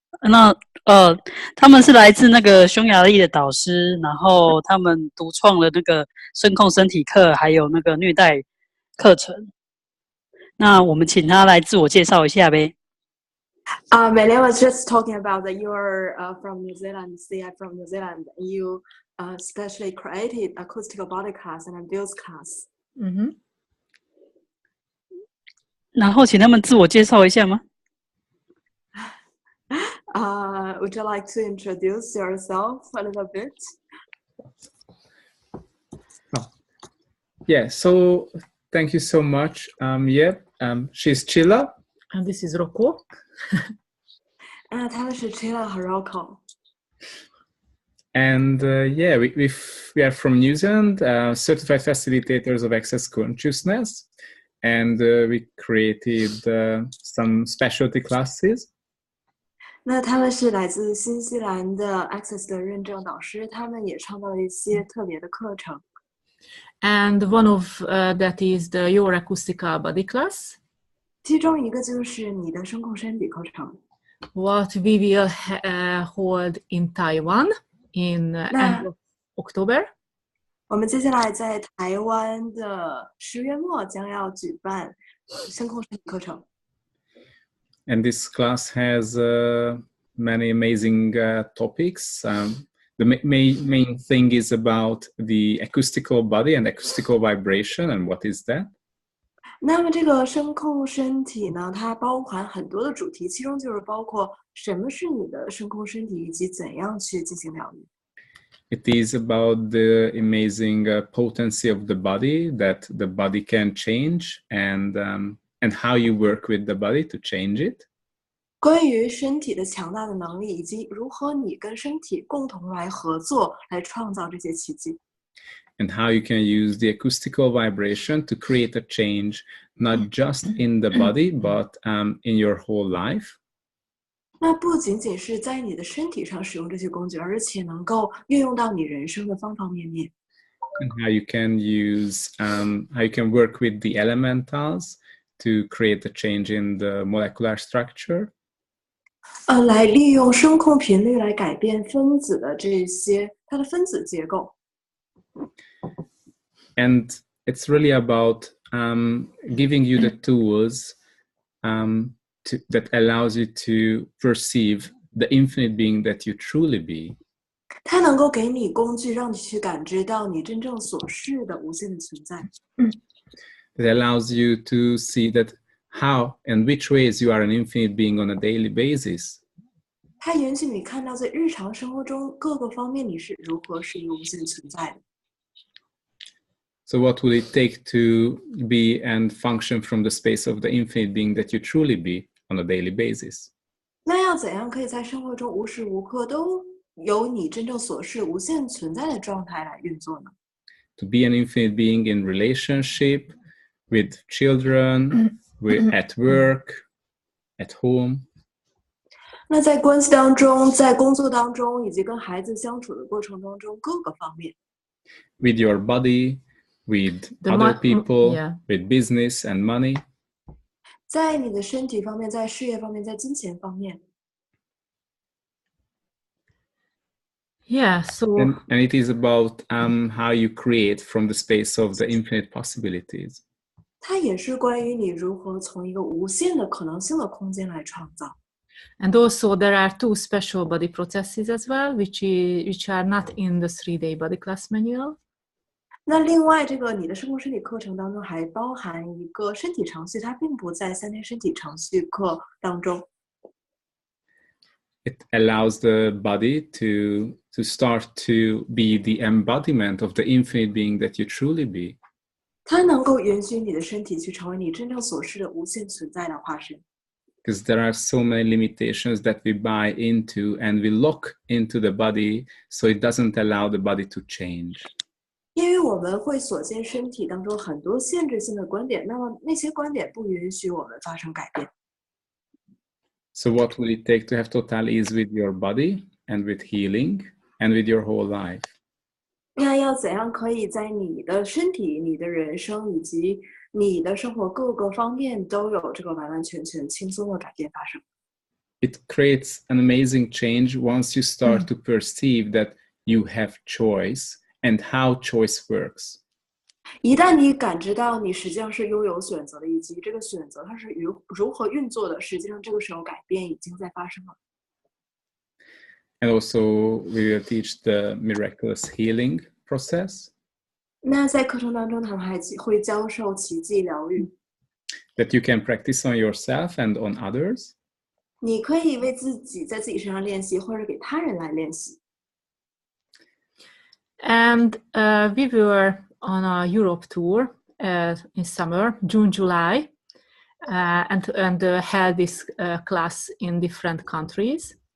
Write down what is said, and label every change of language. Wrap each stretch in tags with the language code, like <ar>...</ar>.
<zh>那他们是来自那个匈牙利的导师，然后他们独创了那个声控身体课，还有那个虐待课程。那我们请他来自我介绍一下呗。</zh> <en>My name was just talking about that you're from New Zealand. See, I'm from New Zealand. You specially created acoustical body class and abuse class.</en> <zh>然后请他们自我介绍一下吗？</zh> <en>Would you like to introduce yourself a little bit? Yeah, so thank you so much. She's Chilla. And this is Rocco.</en> <zh>他们是 Chilla 和 Rocco.</zh> <en>And we are from New Zealand, certified facilitators of access consciousness. And we created some specialty classes.</en> <zh>那他们是来自新西兰的 Access 的认证导师，他们也创造了一些特别的课程。</zh> <en>And one of that is your Acoustical Body class.</en> <zh>其中一个就是你的声控身体课程。</zh> <en>What we will hold in Taiwan in end of October.</en> <zh>我们接下来在台湾的10月末将要举办声控身体课程。</zh> <en>And this class has many amazing topics. The main thing is about the acoustical body and acoustical vibration, and what is that?</en> <zh>那么这个声控身体呢，它包含很多的主题，其中就是包括什么是你的声控身体，以及怎样去进行疗愈。</zh> <en>It is about the amazing potency of the body, that the body can change, and how you work with the body to change it.</en> <zh>关于身体的强大的能力，以及如何你跟身体共同来合作，来创造这些奇迹。</zh> <en>And how you can use the acoustical vibration to create a change, not just in the body, but in your whole life.</en> <zh>那不仅仅是在你的身体上使用这些工具，而且能够运用到你人生的方方面面。</zh> <en>And how you can use, how you can work with the elementals to create a change in the molecular structure.</en> <zh>来利用声控频率来改变分子的这些它的分子结构。</zh> <en>And it's really about giving you the tools that allows you to perceive the infinite being that you truly be.</en> <zh>它能够给你工具，让你去感知到你真正所是的无限的存在。</zh> <en>It allows you to see that how and which ways you are an infinite being on a daily basis.</en> <zh>它允许你看到在日常生活中各个方面你是如何是一个无限存在的。</zh> <en>So what will it take to be and function from the space of the infinite being that you truly be on a daily basis?</en> <zh>那要怎样可以在生活中无时无刻都有你真正所是无限存在的状态来运作呢？</zh> <en>To be an infinite being in relationship with children, at work, at home.</en> <zh>那在关系当中，在工作当中，以及跟孩子相处的过程当中，各个方面。</zh> <en>With your body, with other people, with business and money.</en> <zh>在你的身体方面，在事业方面，在金钱方面。</zh> <en>Yeah, so and it is about how you create from the space of the infinite possibilities.</en> <zh>它也是关于你如何从一个无限的可能性的空间来创造。</zh> <en>And also there are 2 special body processes as well, which are not in the 3-day body class manual.</en> <zh>那另外，这个你的声控身体课程当中还包含一个身体程序，它并不在3天身体程序课当中。</zh> <en>It allows the body to start to be the embodiment of the infinite being that you truly be.</en> <zh>它能够允许你的身体去成为你真正所是的无限存在的化身。</zh> <en>Because there are so many limitations that we buy into and we lock into the body, so it doesn't allow the body to change.</en> <zh>因为我们会锁进身体当中很多限制性的观点，那么那些观点不允许我们发生改变。</zh> <en>So what will it take to have total ease with your body and with healing and with your whole life?</en> <zh>那要怎样可以在你的身体、你的人生以及你的生活各个方面都有这个完完全全轻松的改变发生</zh> <en>it creates an amazing change once you start to perceive that you have choice and how choice works.</en> <zh>一旦你感知到你实际上是拥有选择的，以及这个选择它是如何运作的，实际上这个时候改变已经在发生了。</zh> <en>And also we will teach the miraculous healing process.</en> <zh>那在课程当中，他们还会教授奇迹疗愈。</zh> <en>That you can practice on yourself and on others.</en> <zh>你可以为自己在自己身上练习，或者给他人来练习。</zh> <en>And we were on a Europe tour in summer, June, July, and had this class in different countries.</en>